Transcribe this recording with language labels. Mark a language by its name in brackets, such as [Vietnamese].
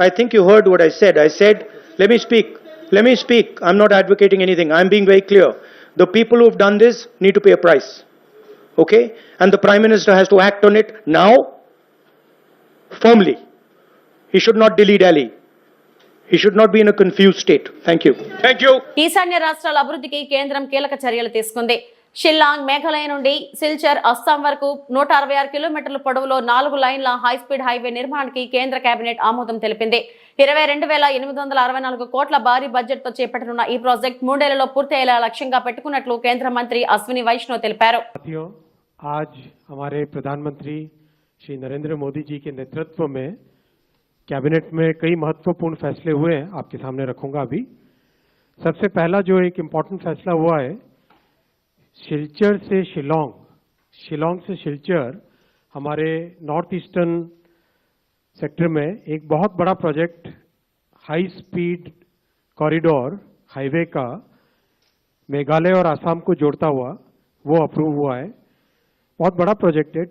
[English] I think you heard what I said. I said, let me speak. I'm not advocating anything. I'm being very clear. The people who've done this need to pay a price. Okay? And the Prime Minister has to act on it now, firmly. He should not dilly-dally. He should not be in a confused state. Thank you. Thank you. [Telugu] ఈశాన్య రాష్ట్రాల అభివృద్ధికి కేంద్రం కీలక చర్యలు తీసుకుంది. షిల్లాంగ్ మేఘాలయ నుండి సిల్చర్ అస్సాం వరకు 166 కిలోమీటర్ల పొడవులో 4 లైన్ల హైస్పీడ్ హైవే నిర్మాణానికి కేంద్ర కేబినెట్ ఆమోదం తెలిపింది. 22,864 కోట్ల భారీ బడ్జెట్ తో చేపట్టనున్న ఈ ప్రాజెక్ట్ 3 ఏళ్లలో పూర్తయ్యేలా లక్ష్యంగా పెట్టుకున్నట్లు కేంద్ర మంత్రి అశ్విని వైష్ణవ్ తెలిపారు. [Hindi] आज हमारे प्रधानमंत्री श्री नरेंद्र मोदी जी के नेतृत्व में कैबिनेट में कई महत्वपूर्ण फैसले हुए हैं, आपके सामने रखूंगा अभी. सबसे पहला जो एक इम्पोर्टेंट फैसला हुआ है, सिलचर से शिलोंग, शिलोंग से सिलचर हमारे नॉर्थ ईस्टर्न सेक्टर में एक बहुत बड़ा project high speed corridor highway का मेघालय और आसाम को जोड़ता हुआ वो अप्रूव हुआ है. बहुत बड़ा प्रोजेक्ट है.